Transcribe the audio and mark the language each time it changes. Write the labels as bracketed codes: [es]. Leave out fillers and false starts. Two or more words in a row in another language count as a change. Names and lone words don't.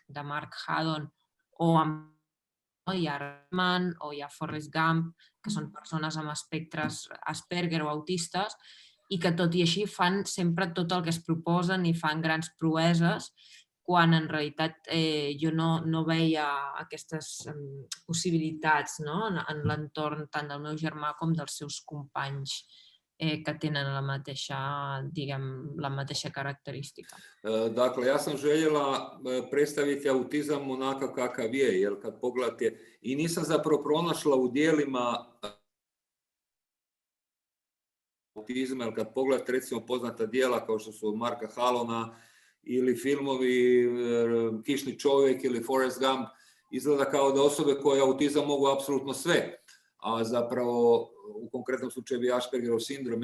[ca] de Mark Haddon, o hi ha Rayman o hi ha Forrest Gump, que són persones amb espectres Asperger o autistes, i que tot i així fan sempre tot el que es proposen i fan grans proeses, quan en realitat jo no veia aquestes possibilitats en l'entorn tant del meu germà com dels seus companys que tenen la mateixa karakteristika. [hr] Dakle, ja sam željela predstaviti autizam onakav kakav je, jer kad pogledate, i nisam zapravo pronašla u dijelima autizma, jer kad pogledate recimo poznata dijela kao što su Marka Halona ili filmovi Kišni čovjek ili Forrest Gump, izgleda kao da osobe koje autizam mogu apsolutno sve, a zapravo u konkretnom slučaju je Aspergerov sindrom.